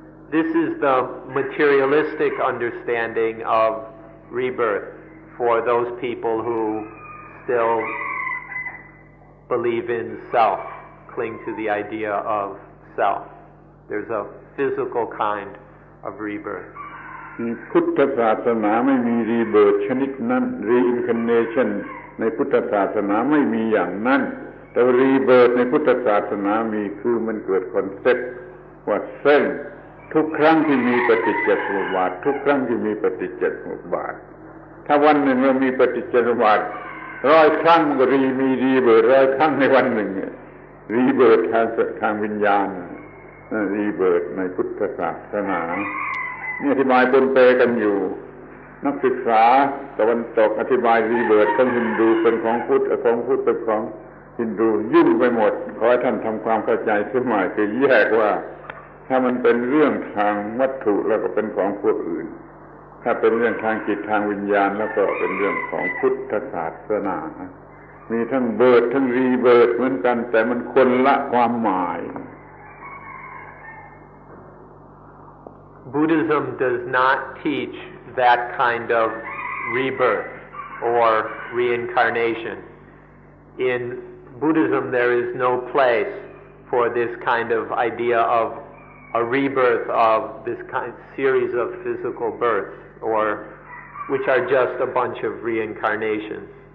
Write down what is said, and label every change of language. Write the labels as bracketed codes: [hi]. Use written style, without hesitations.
[en] This is the materialistic understanding of rebirth for those people who still believe in self, cling to the idea of self. There's a physical kind of rebirth. [th] พุทธศาสนาไม่มีรีเบิร์ธชนิดนั้น reincarnation ในพุทธศาสนาไม่มีอย่างนั้นแต่รีเบิร์ธในพุทธศาสนามีคือมันเกิดคอนเซ็ปต์ว่าเส้นทุกครั้งที่มีปฏิจจสมุปบาททุกครั้งที่มีปฏิจจสมุปบาทถ้าวันหนึ่งเรามีปฏิจจสมุปบาท100 ครั้งก็มีรีเบิร์ธ100 ครั้งในวันหนึ่งรีเบิร์ธทางวิญญาณ รีเบิร์ธในพุทธศาสนานี่อธิบายปนเปกันอยู่นักศึกษาตะวันตกอธิบายรีเบิร์ธของฮินดูเป็นของพุทธของพุทธเป็นของฮินดูยุ่งไปหมดขอให้ท่านทำความเข้าใจเสียใหม่คือแยกว่าถ้ามันเป็นเรื่องทางวัตถุแล้วก็เป็นของพวกอื่นถ้าเป็นเรื่องทางจิตทางวิญญาณแล้วก็เป็นเรื่องของพุทธศาสนามีทั้งเบิร์ธทั้งรีเบิร์ธเหมือนกันแต่มันคนละความหมาย [en] Buddhism does not teach that kind of rebirth or reincarnation. In Buddhism there is no place for this kind of idea of a rebirth of this kind series of physical births, or which are just a bunch of reincarnations.